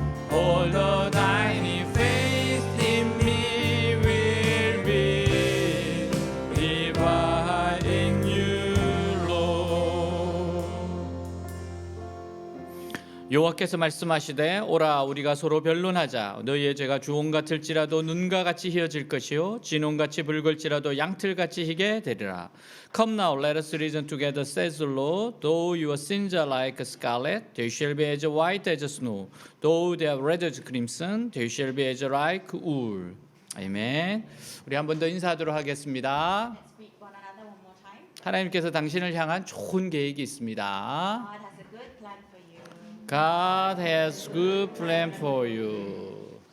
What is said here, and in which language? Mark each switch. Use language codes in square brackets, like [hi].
[en] All the thine faith in me will be revived in you, Lord. [ko] 여호와께서 말씀하시되 오라 우리가 서로 변론하자 너희의 죄가 주홍 같을지라도 눈과 같이 희어질 것이요 진홍같이 붉을지라도 양틀같이 희게 되리라. [en] Come now, let us reason together, says the Lord. Though your sins are like scarlet, they shall be as white as snow. Though they are red as crimson, they shall be as like wool. [ko] 아멘. 우리 한 번 더 인사하도록 하겠습니다. [en] Let's greet one another one more time. [ko] 하나님께서 당신을 향한 좋은 계획이 있습니다. [en] God has a good plan for you. God has good plan for you.